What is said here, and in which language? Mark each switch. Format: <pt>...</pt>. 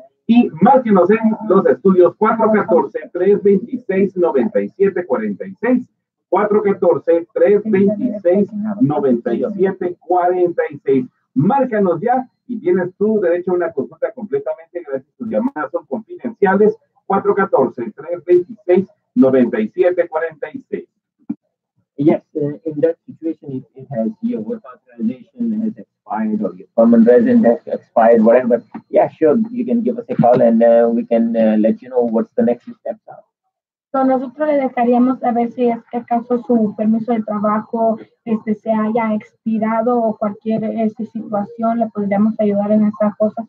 <es>Y márquenos en los estudios 414-326-9746. 414-326-9746. Márcanos ya y tienes tu derecho a una consulta completamente gratis. Tus llamadas son confidenciales. 414-326-9746.</es> <en>Yes, in that situation, if it has your work authorization has expired or your permanent resident has expired, whatever, yeah, sure, you can give us a call and we can let you know what's the next steps are.</en> <es>So, nosotros le dejaríamos saber si es que acaso su permiso de trabajo se haya expirado o cualquier situación, le podríamos ayudar en esas cosas.</es>